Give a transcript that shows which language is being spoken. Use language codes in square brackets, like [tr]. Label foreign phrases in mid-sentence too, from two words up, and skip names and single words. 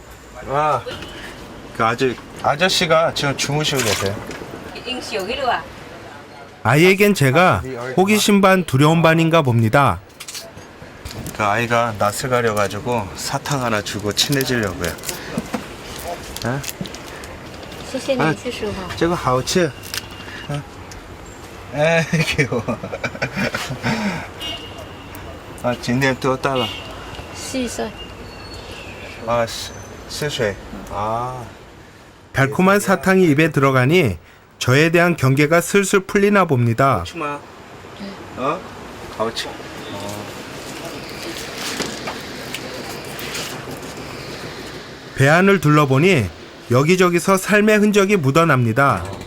[ko] 그 아저씨가 지금 주무시고 계세요. 아이에겐 제가 호기심 반 두려움 반인가 봅니다. 그 아이가 낯을 가려가지고 사탕 하나 주고 친해지려고요. 어? [zh] 谢谢你，谢师傅。这个好吃。哎，给我。今天多大了？ 4岁。 4岁。 [ko] 달콤한 사탕이 입에 들어가니 저에 대한 경계가 슬슬 풀리나 봅니다. [zh] 好吃。 [ko] 배 안을 둘러보니 여기저기서 삶의 흔적이 묻어납니다.